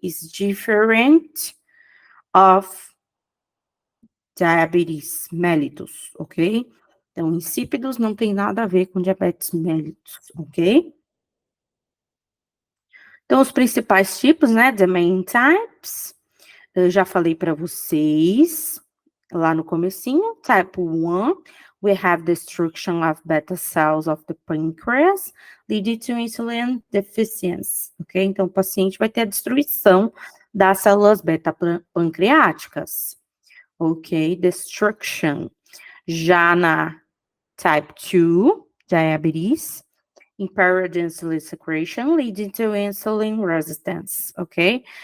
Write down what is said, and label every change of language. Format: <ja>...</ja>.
<en>It's different of diabetes mellitus, ok?</en> <pt>Então, insípidos não tem nada a ver com diabetes mellitus, ok? Então, os principais tipos, né?</pt> <en>The main types,</en> <pt>eu já falei para vocês lá no comecinho.</pt> <en>Type 1, we have destruction of beta cells of the pancreas, leading to insulin deficiency, ok?</en> <pt>Então, o paciente vai ter a destruição das células beta pancreáticas, ok?</pt> <en>Destruction.</en> <pt>Já na</pt> <en>type 2, diabetes, impaired insulin secretion leading to insulin resistance, ok?</en>